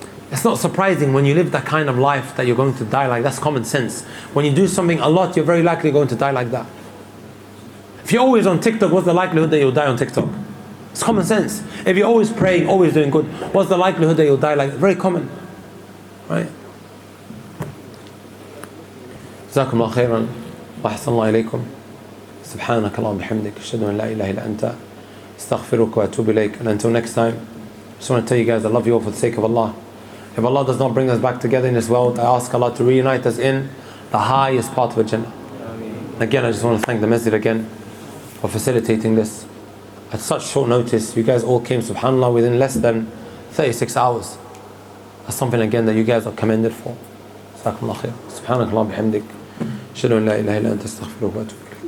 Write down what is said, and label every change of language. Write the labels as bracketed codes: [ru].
[en] It's not surprising when you live that kind of life that you're going to die like that. That's common sense. When you do something a lot, you're very likely going to die like that. If you're always on TikTok, what's the likelihood that you'll die on TikTok? It's common sense. If you're always praying, always doing good, what's the likelihood that you'll die like that? Very common. Right? [ar] جزاكم الله خيرا وأحسن الله إليكم. سبحانك اللهم وبحمدك أشهد أن لا إله إلا أنت أستغفرك وأتوب إليك. [en] And until next time, I just want to tell you guys I love you all for the sake of Allah. If Allah does not bring us back together in this world, I ask Allah to reunite us in the highest part of Jannah. Again, I just want to thank the Masjid again for facilitating this at such short notice. You guys all came, subhanAllah, within less than 36 hours. That's something again that you guys are commended for. [ar] جزاكم الله خير. سبحانك اللهم وبحمدك أشهد أن لا إله إلا أنت أستغفرك وأتوب